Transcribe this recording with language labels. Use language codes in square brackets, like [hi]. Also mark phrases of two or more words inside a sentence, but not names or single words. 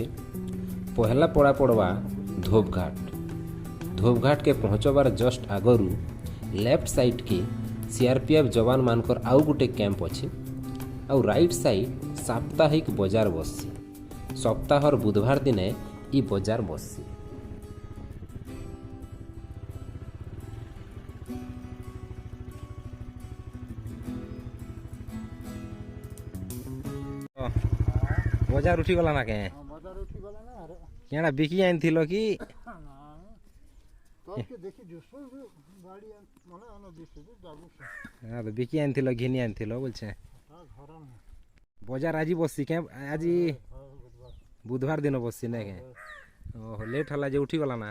[dso] पहला पड़ा पड़वा धोबघाट के पहुँचबार जस्ट आगरू [en] left side [dso] के सीआरपीएफ जवान मानकर आउ गोटे कैंप अच्छे। आउ [en] right side [dso] साप्ताहिक बजार बससी। सप्ताहर बुधवार दिने ई बजार बससी। बजार उठी गला ना के बजार उठी गला ना अरे केना बिकी आइन थिलो कि तो के देखि जुसो गाड़ी माने आनो दिसे जाबु हां तो बिकी आइन थिलो घिनी आइन थिलो बोलछे हां घर में बजार आजी बससी के आजी बुधवार दिन बससी ने के ओहो लेट हला जे उठी गला ना।